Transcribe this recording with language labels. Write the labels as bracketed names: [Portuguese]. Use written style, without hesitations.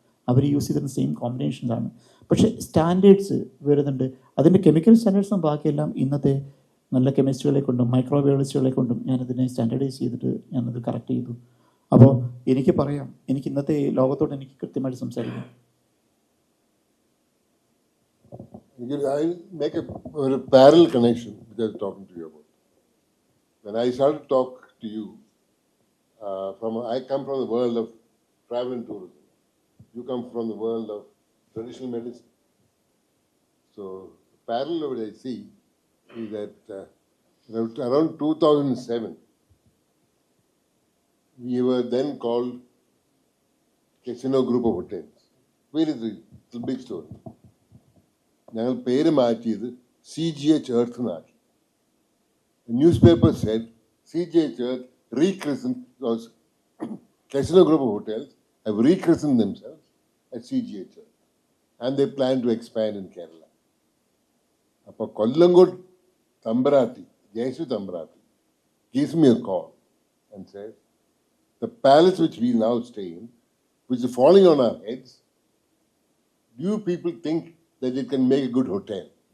[Malayalam] അവർ use ചെയ്തിരുന്ന same കോമ്പിനേഷൻസാണ്. പക്ഷേ standards വരുന്നുണ്ട്. അതിൻ്റെ കെമിക്കൽ സ്റ്റാൻഡേർഡ്സും ബാക്കിയെല്ലാം ഇന്നത്തെ നല്ല കെമിസ്റ്റുകളെ കൊണ്ടും മൈക്രോബയോളജിസ്റ്റുകളെ കൊണ്ടും ഞാനതിനെ സ്റ്റാൻഡർഡൈസ് ചെയ്തിട്ട് ഞാനത് കറക്റ്റ് ചെയ്തു. അപ്പോൾ എനിക്ക് പറയാം, എനിക്ക് ഇന്നത്തെ ലോകത്തോട് എനിക്ക് കൃത്യമായിട്ട് സംസാരിക്കാം. [English] I'll make a parallel connection which I was talking to you about. When I started to talk to you, I come from the world of travel and tourism. You come from the world of traditional medicine. So, the parallel that I see is that around 2007, we were then called Casino Group of Hotels. Very it's a big story. [Malayalam] ഞങ്ങൾ പേര് മാറ്റിയത് CGH Earth എന്നാക്കി. [English] The newspaper said CGH Earth rechristened because Casino Group of Hotels have rechristened themselves as CGH Earth and they plan to expand in Kerala. അപ്പോൾ Kollangood Tambarati, Jesu Tambarati, gives me a call and says, the palace which we now stay in, which is falling on our heads, do you people think that it can make a good hotel?